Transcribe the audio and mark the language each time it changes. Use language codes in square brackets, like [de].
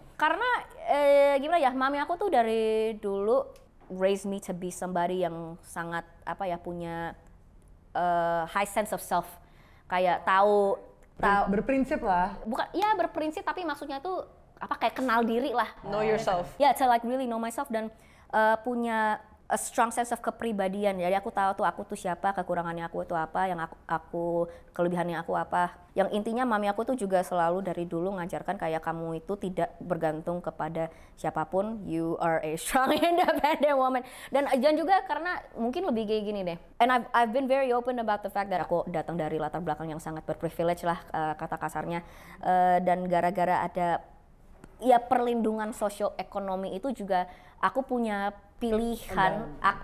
[id] Karena gimana ya, mami aku tuh dari dulu [en] raised me to be somebody [id] yang sangat punya [en] high sense of self, [id] kayak tahu Berprinsip lah. bukan ya berprinsip tapi maksudnya tuh kayak kenal diri lah. [en] Know yourself. Ya, to like really know myself [id] dan punya [en] a strong sense of kepribadian. [id] Jadi aku tahu tuh aku tuh siapa, kekurangannya aku tuh apa, yang aku kelebihannya aku apa. Yang intinya mami aku tuh juga selalu dari dulu ngajarkan kayak kamu itu tidak bergantung kepada siapapun. [en] You are a strong independent woman. [id] Dan juga karena mungkin lebih kayak gini deh. [en] And I've been very open about the fact that [id] aku datang dari latar belakang yang sangat berprivilege lah kata kasarnya. Dan gara-gara ada ya perlindungan sosioekonomi itu juga aku punya pilihan.